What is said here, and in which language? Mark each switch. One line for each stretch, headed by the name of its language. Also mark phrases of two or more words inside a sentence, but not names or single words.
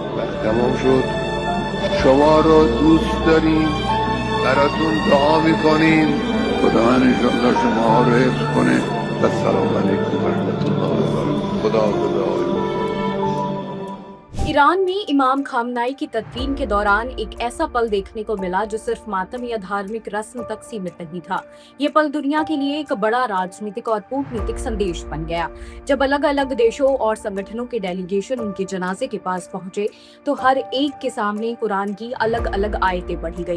Persian: تمام شد. شما را دوست داریم، براتون دعا میکنیم. خدا انشالله شما رو حفظ کنه.
Arabic: السلام علیکم و رحمت الله و برکاته.
Persian: خدا حافظ آقای
Hindi: ईरान में इमाम खामनाई की तदफीन के दौरान एक ऐसा पल देखने को मिला जो सिर्फ मातम या धार्मिक रस्म तक सीमित नहीं था। ये पल दुनिया के लिए एक बड़ा राजनीतिक और कूटनीतिक संदेश बन गया। जब अलग अलग देशों और संगठनों के डेलीगेशन उनके जनाजे के पास पहुंचे तो हर एक के सामने कुरान की अलग अलग आयतें पढ़ी गई।